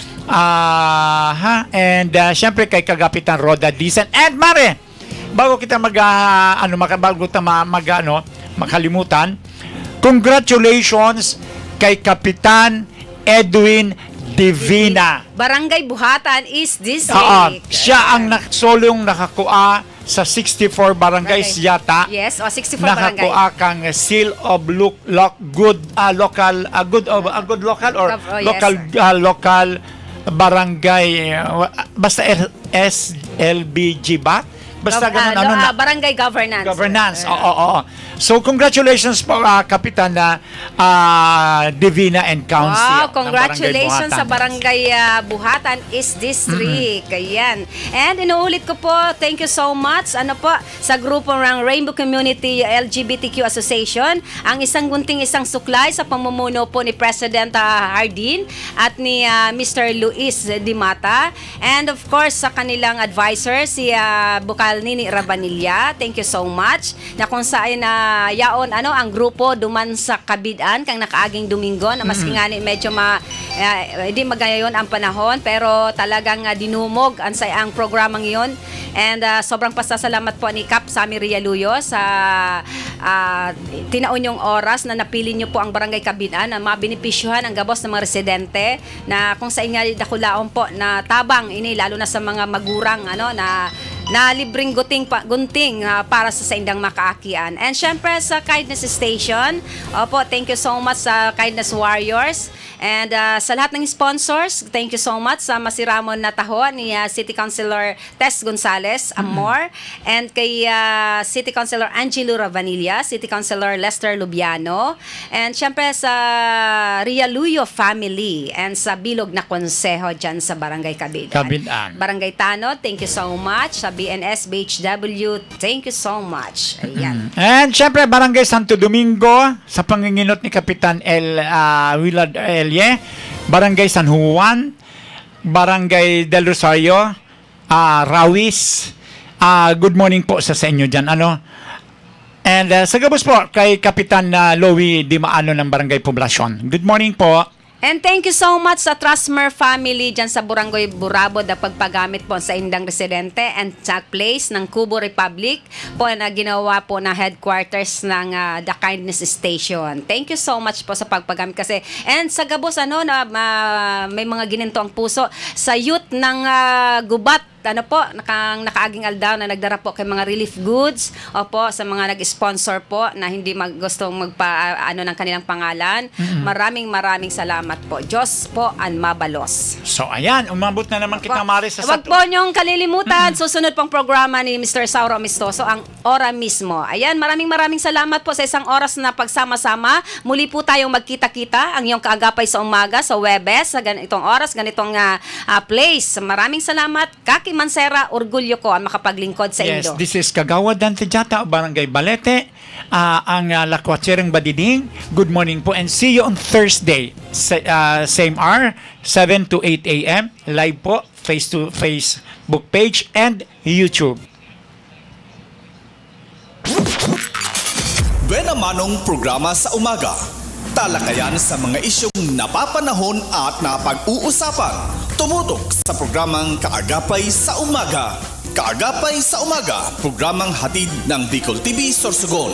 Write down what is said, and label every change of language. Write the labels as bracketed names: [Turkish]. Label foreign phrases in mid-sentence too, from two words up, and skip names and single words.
[Bikol] And syempre kay Kagapitan Roda Dicen. And Mare, bago kita makalimutan, congratulations kay Kapitan Edwin Divina. [English] Barangay Buhatan is this week. [Bikol] Siya ang solong nakakuha sa 64 barangays Barangay. yata. [English] Yes, 64 barangay. [Bikol] Nakakuha kang [English] seal of good local or [Bikol] Yes, local barangay basta SLBG ba? [Filipino] Basta ganun [English] barangay governance. Governance. Oo. [Filipino] So congratulations po Kapitan na Divina and Council. Wow, congratulations sa Barangay Buhatan East District. Ayan. And inuulit ko po, [English] thank you so much [Filipino] sa grupo ng Rainbow Community LGBTQ Association, ang isang gunting isang suklay sa pamumuno po ni President Hardin at ni Mr. Luis Dimata, and of course sa kanilang advisor si Bukal Nini Rabanilla. [English] Thank you so much. [Bikol] Na kung saan yaon ang grupo duman sa Kabidan kang nakaaging Domingo na maski nga medyo hindi magayon ang panahon, pero talagang dinumog ang programang iyon. And sobrang pasasalamat po ni Kap Sami Rialuyo sa tinaon yung oras na napili nyo po ang Barangay Kabidan na mabinipisyuhan ang gabos ng mga residente na kung sa inyo dakulaon po na tabang ini, lalo na sa mga magurang na libreng gunting para sa indang makaakian. [English] And syempre sa Kindness Station, thank you so much sa Kindness Warriors. [Filipino] And sa lahat ng sponsors, [English] thank you so much [Filipino] sa Masiramon na taho ni City Councilor Tess Gonzales Amor, and kay City Councilor Angelo Ravanilla, City Councilor Lester Lubiano, and syempre sa Rialuyo family, and sa Bilog na Konseho dyan sa Barangay Kabidan. Barangay Tanod, [English] thank you so much. [Filipino] Sa BNS, BHW, [English] thank you so much. Ayan. [Filipino] And syempre Barangay Santo Domingo sa panginginot ni Kapitan Willard Elye, Barangay San Juan, Barangay Del Rosario, Rawis. [English] Good morning [Bikol] po sa inyo dyan. And sa gabos po kay Kapitan Lowy Dimaano ng Barangay Poblacion. [English] Good morning po. [Filipino] And [English] thank you so much [Filipino] sa Trustmer family dyan sa Barangay Burabod na pagpagamit po sa indang residente and sa place ng Kubo Republic po na ginawa po na headquarters ng The Kindness Station. [English] Thank you so much [Filipino] po sa pagpagamit kasi. [Bikol] And sa gabos may mga gininto ang puso sa youth ng Gubat. Nakaaging aldaw na nagdara po kay mga relief goods sa mga nag-sponsor po na hindi gustong ng kanilang pangalan. [Filipino] Maraming salamat po. Diyos po ang mabalos. So ayan, umabot na naman kita Maris sa Wag po niyong kalilimutan, susunod pang programa ni Mr. Sauro Amistoso, ang Ora mismo. Ayan, maraming salamat po sa isang oras na pagsama-sama. Muli po tayong magkita-kita ang iyong kaagapay sa umaga sa Webes, sa ganitong oras, ganitong place. Maraming salamat. [Bikol] Kaki Mansera, orgulyo ko ang makapaglingkod sa Indo. [English] Yes, this is Kagawad Dante Jata, Barangay Balete, ang Lakwatsereng Badiding. Good morning po and see you on Thursday, same hour, 7 to 8 a.m. Live po, face-to-face Facebook page and YouTube. [Filipino] Buena Manong programa sa umaga. Talakayan sa mga isyong napapanahon at napag-uusapan. Tumutok sa programang Kaagapay sa Umaga. Kaagapay sa Umaga, programang hatid ng Bicol TV Sorsogon.